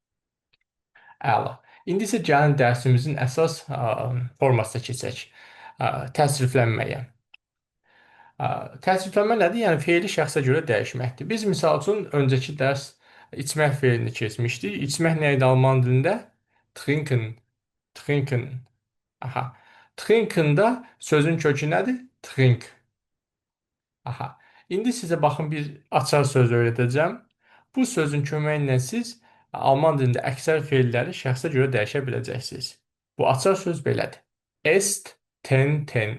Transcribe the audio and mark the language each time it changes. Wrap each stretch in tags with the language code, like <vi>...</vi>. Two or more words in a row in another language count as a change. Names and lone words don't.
<az>Əla. İndi isə gəlin dərsimizin əsas formasına keçək. Təsriflənməyə. Təsriflənmə nədir? Yəni, feili şəxsə görə dəyişməkdir. Biz, misal üçün, öncəki dərs içmək feilini keçmişdik. İçmək nə idi Alman dilində?</az> <de>Trinken. Trinken. Aha.</de> <az>Trinken-da sözün kökü nədir?</az> <de>Trink. Aha.</de> <az>İndi sizə baxın bir açar söz öyrədəcəm. Bu sözün köməyi ilə siz Alman dilində əksər feilləri şəxsə görə dəyişə biləcəksiniz. Bu açar söz belədir. Est, ten, ten.</az>